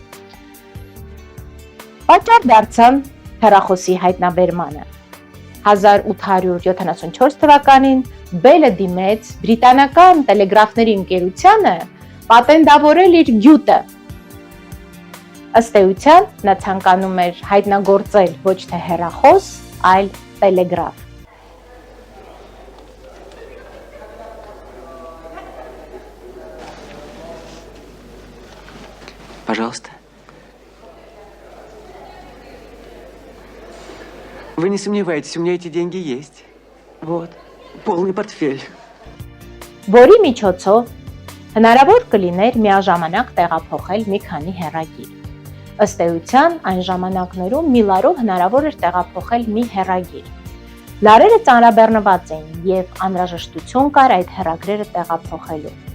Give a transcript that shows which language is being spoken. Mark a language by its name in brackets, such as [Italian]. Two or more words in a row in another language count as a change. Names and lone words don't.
[Armenian] պատճառ դարձան հեռախոսի հայտնաբերմանը։ 1874 թվականին Բելը դիմեց բրիտանական տելեգրաֆների ընկերությանը պատենտավորել իր գյուտը։ Ըստ էության, նա ցանկանում էր հայտնագործել ոչ թե հեռախոս, այլ տելեգրաֆ։ [Russian] Пожалуйста. Вы не сомневайтесь, у меня эти деньги есть. Вот, полный портфель. [Armenian] Որի միջոցով հնարավոր կլիներ միաժամանակ տեղափոխել մի քանի հեռագիր։ Ըստ էության, այն ժամանակներում մի լարով հնարավոր էր տեղափոխել մի հեռագիր։ Լարերը ծանրաբեռնված էին եւ անհրաժեշտություն կար այդ հեռագրերը տեղափոխելու։